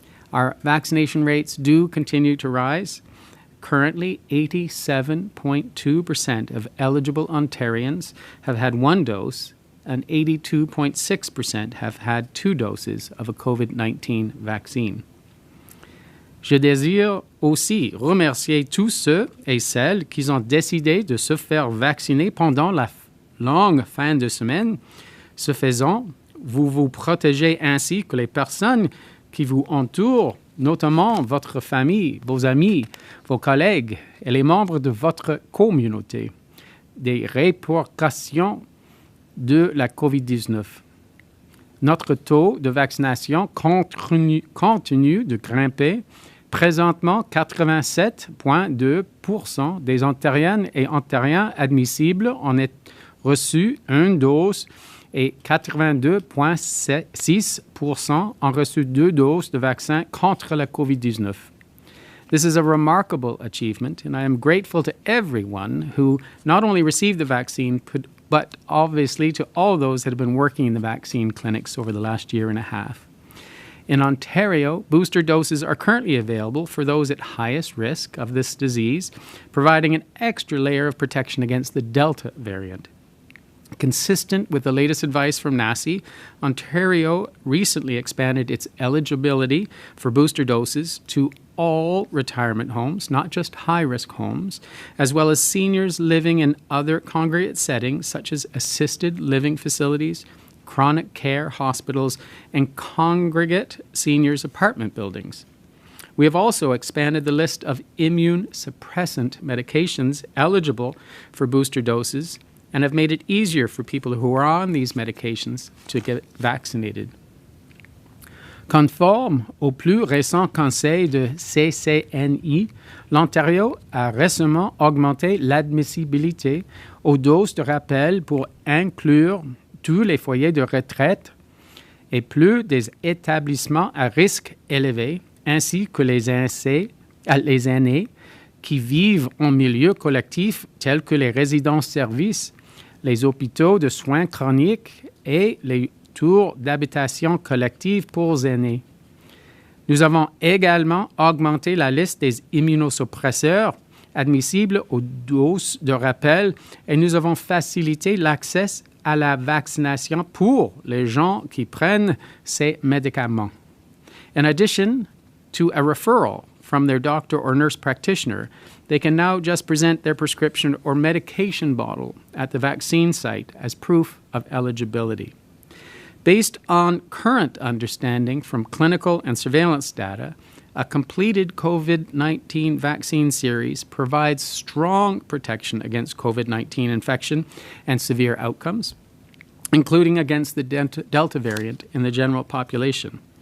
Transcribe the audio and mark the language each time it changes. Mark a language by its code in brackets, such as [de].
[en] Our vaccination rates do continue to rise. Currently, 87.2% of eligible Ontarians have had 1 dose, and 82.6% have had 2 doses of a COVID-19 vaccine. [fr] Je désire aussi remercier tous ceux et celles qui ont décidé de se faire vacciner pendant la longue fin de semaine. Ce faisant, vous vous protégez ainsi que les personnes qui vous entourent, notamment votre famille, vos amis, vos collègues et les membres de votre communauté, des répercussions de la COVID-19. Notre taux de vaccination continue de grimper. Présentement, 87,2% des Ontariennes et Ontariens admissibles en ont reçu 1 dose et 82,6% ont reçu 2 doses de vaccin contre la COVID-19. [en] This is a remarkable achievement, and I am grateful to everyone who not only received the vaccine, but obviously to all those that have been working in the vaccine clinics over the last year and a half. In Ontario, booster doses are currently available for those at highest risk of this disease, providing an extra layer of protection against the Delta variant. Consistent with the latest advice from NACI, Ontario recently expanded its eligibility for booster doses to all retirement homes, not just high-risk homes, as well as seniors living in other congregate settings such as assisted living facilities, chronic care hospitals, and congregate seniors apartment buildings. We have also expanded the list of immune suppressant medications eligible for booster doses and have made it easier for people who are on these medications to get vaccinated. [fr] Conforme au plus récent conseil de CCNI, l'Ontario a récemment augmenté l'admissibilité aux doses de rappel pour inclure tous les foyers de retraite et plus des établissements à risque élevé, ainsi que les aînés qui vivent en milieu collectif tels que les résidences-services, les hôpitaux de soins chroniques et les tours d'habitation collective pour aînés. Nous avons également augmenté la liste des immunosuppresseurs admissibles aux doses de rappel et nous avons facilité l'accès à la vaccination pour les gens qui prennent ces médicaments. [en] In addition to a referral from their doctor or nurse practitioner, they can now just present their prescription or medication bottle at the vaccine site as proof of eligibility. Based on current understanding from clinical and surveillance data, a completed COVID-19 vaccine series provides strong protection against COVID-19 infection and severe outcomes, including against the Delta variant in the general population.